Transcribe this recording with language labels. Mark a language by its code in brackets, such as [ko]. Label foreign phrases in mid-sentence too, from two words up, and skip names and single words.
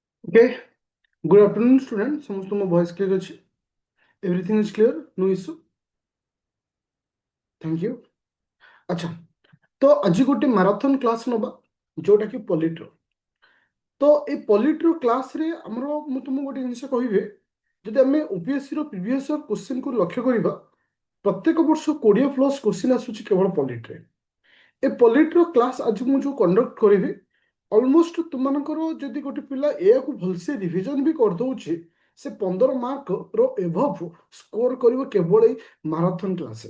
[en] Okay, good afternoon, students. समस्त ମୋ voice clear ଅଛି? Everything is clear? No issue? Thank you. [hi] अच्छा, तो [or] ଆଜି ଗୋଟେ [en] marathon class [or] ନବା ଯୋଉଟା କି ପଲିଟିର। ତ এই [en] polity class [or] ଆମର ମୁଁ ତୁମକୁ ଗୋଟେ ଜିନିଷ କହିବି, ଯଦି ଆମେ OPSC ର [en] previous year question [or] ଲକ୍ଷ୍ୟ କରିବା, ପ୍ରତ୍ୟେକ ବର୍ଷ 20+ କ୍ୱେଶ୍ଚିନ୍ ଆସୁଛି କେବଳ ପଲିଟିରେ। ଏ [en] polity class [or] ଆଜି ମୁଁ ଯୋଉ କଣ୍ଡକ୍ଟ କରିବି, অলমোস্ট ତୁମମାନଙ୍କର ଯଦି ଗୋଟେ ପିଲା ଏହାକୁ ଭଲସେ ରିଭିଜନ ବି କରିଦେଉଛି, ସେ 15 [en] marks above score [or] କରିବ କେବଳ ଏଇ [en] marathon class.